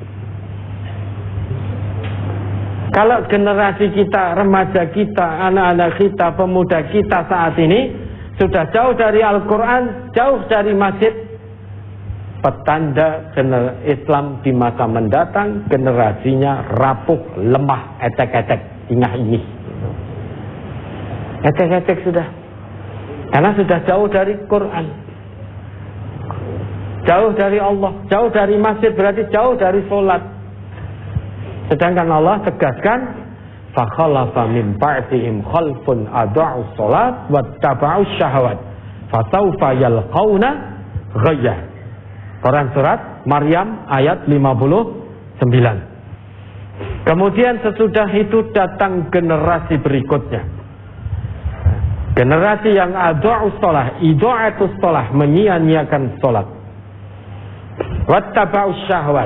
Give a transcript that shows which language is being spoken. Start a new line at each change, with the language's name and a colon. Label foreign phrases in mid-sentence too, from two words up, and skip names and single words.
Indonesian: Kalau generasi kita, remaja kita, anak-anak kita, pemuda kita saat ini sudah jauh dari Al-Quran, jauh dari masjid, petanda Islam di masa mendatang generasinya rapuh, lemah,
Javanese: etek-etek, ingah-ingih.
Indonesian: Etek-etek sudah, karena sudah jauh dari Quran, jauh dari Allah, jauh dari masjid, berarti jauh dari sholat. Sedangkan Allah tegaskan,
Arabic: فخلف من بعدهم خلف أضاعوا الصلاة واتبعوا الشهوات فسوف يلقون غيا.
Indonesian: Quran surat Maryam ayat 59. Kemudian sesudah itu datang generasi berikutnya, generasi yang
Arabic: أضاعوا الصلاة, إضاعة الصلاة,
Indonesian: menyia-nyiakan sholat,
Arabic: واتبعوا الشهوات.